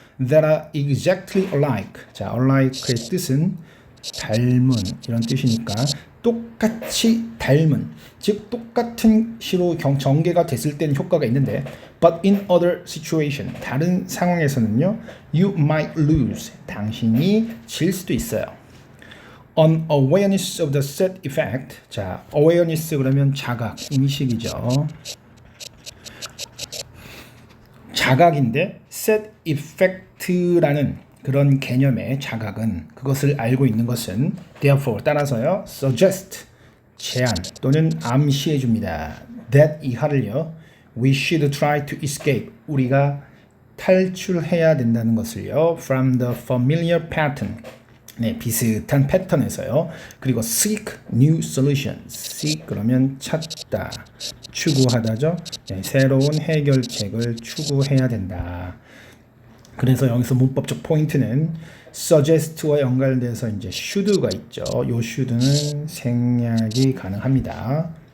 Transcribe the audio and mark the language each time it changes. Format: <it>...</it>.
<en>That are exactly alike</en> <ko>alike의 뜻은 닮은 이런 뜻이니까 똑같이 닮은 즉 똑같은 시로 전개가 됐을 때는 효과가 있는데</ko> <en>but in other situation</en> <ko>다른 상황에서는요</ko> <en>you might lose</en> <ko>당신이 질 수도 있어요.</ko> <en>Unawareness of the set effect</en> <ko>awareness 그러면 자각, 인식이죠. 자각인데 set effect라는 그런 개념의 자각은 그것을 알고 있는 것은 therefore 따라서요 suggest 제안 또는 암시해 줍니다.</ko> <en>that</en> <ko>이하를요</ko> <en>we should try to escape</en> <ko>우리가 탈출해야 된다는 것을요</ko> <en>from the familiar pattern</en> <ko>비슷한 패턴에서요. 그리고</ko> <en>seek new solutions</en> <ko>seek 그러면 찾다 추구하다죠. 새로운 해결책을 추구해야 된다. 그래서 여기서 문법적 포인트는 suggest와 연관돼서 이제 should가 있죠. 요 should는 생략이 가능합니다.</ko>